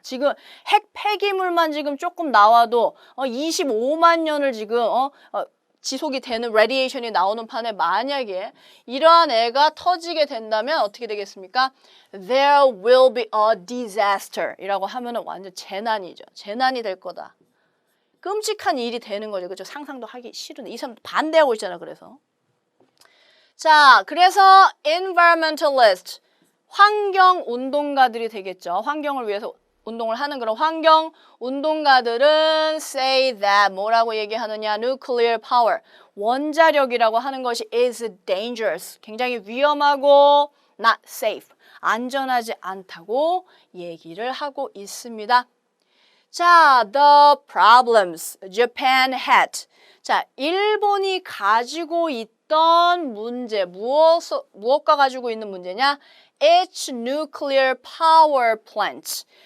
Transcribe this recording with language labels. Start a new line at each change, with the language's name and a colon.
Korean: 지금 핵 폐기물만 지금 조금 나와도 25만 년을 지금 지속이 되는 레디에이션이 나오는 판에 만약에 이러한 애가 터지게 된다면 어떻게 되겠습니까?
English: There will be a disaster
Korean: 이라고 하면은 완전 재난이죠. 재난이 될 거다. 끔찍한 일이 되는 거죠. 그죠? 상상도 하기 싫은데 이 사람 반대하고 있잖아. 그래서 자, 그래서 environmentalist, 환경운동가들이 되겠죠. 환경을 위해서 운동을 하는 그런 환경운동가들은
English: say that
Korean: 뭐라고 얘기하느냐?
English: nuclear power,
Korean: 원자력이라고 하는 것이
English: is dangerous,
Korean: 굉장히 위험하고
English: not safe,
Korean: 안전하지 않다고 얘기를 하고 있습니다.
English: 자, the problems Japan had.
Korean: 자, 일본이 가지고 있던 문제, 무엇과 가지고 있는 문제냐?
English: Its nuclear power plants.